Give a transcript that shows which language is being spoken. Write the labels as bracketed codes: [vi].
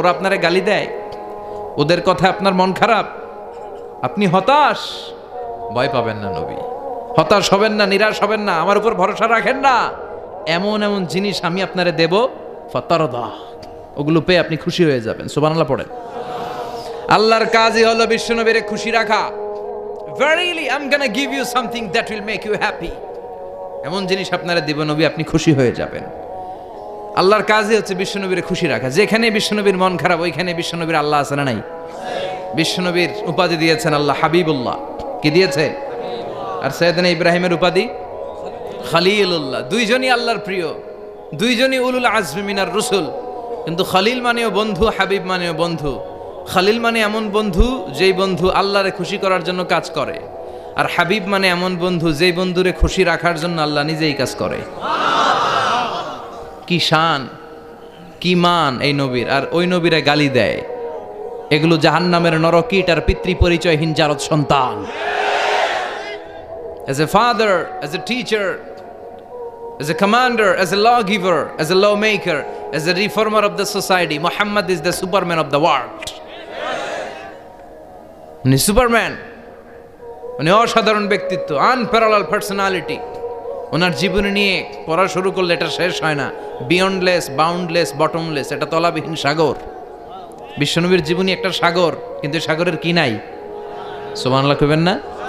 [bn] ওরা আপনারে গালি দেয়, ওদের কথা আপনার মন খারাপ, আপনি হতাশ, ভয় পাবেন না নবী, হতাশ হবেন না, নিরাশ হবেন না, আমার উপর ভরসা রাখেন না। এমন এমন জিনিস আমি আপনারে দেব, ফাতারদা, ওগুলো পেয়ে আপনি খুশি হয়ে যাবেন। সুবহানাল্লাহ পড়েন। আল্লাহর কাজই হলো বিশ্বনবীরে খুশি রাখা। [en] Verily I'm gonna give you something that will make you happy, [bn] এমন জিনিস আপনারা দিব নবী, আপনি খুশি হয়ে যাবেন। আল্লাহর কাজই হচ্ছে বিশ্বনবীরে খুশি রাখা। যেখানে বিশ্বনবীর মন খারাপ, ওইখানে বিশ্বনবীর আল্লাহ আছে না নাই? বিশ্বনবীর উপাধি দিয়েছেন আল্লাহ হাবিবুল্লাহ। কি দিয়েছে? আর সাইয়েদনা ইব্রাহিমের উপাধি খলিলুল্লাহ। দুইজনই আল্লাহর প্রিয়, দুইজনই উলুল আজমি মিনার রসুল। কিন্তু খলিল মানেও বন্ধু, হাবিব মানেও বন্ধু। খলিল মানে এমন বন্ধু যেই বন্ধু আল্লাহরে খুশি করার জন্য কাজ করে, আর হাবিব মানে এমন বন্ধু যেই বন্ধুরে খুশি রাখার জন্য আল্লাহ নিজেই কাজ করে। কি শান, কি মান এই নবীর! আর ওই নবীরে গালি দেয়। এগুলো জাহান্নামের নরকীট আর পিতৃ পরিচয়হীন জারদ সন্তান। [en] As a father, as a teacher, as a commander, as a lawgiver, as a lawmaker, as a reformer of the society, Muhammad is the Superman of the world. [bn] উনি সুপারম্যান, উনি অসাধারণ ব্যক্তিত্ব, আনপ্যারালাল পার্সোনালিটি। ওনার জীবনী নিয়ে পড়া শুরু করলে এটা শেষ হয় না। বিয়ন্ডলেস, বাউন্ডলেস, বটমলেস, এটা তলাবিহীন সাগর। বিশ্বনবীর জীবনী একটা সাগর, কিন্তু সাগরের কি নাই? সুবহানাল্লাহ কইবেন না?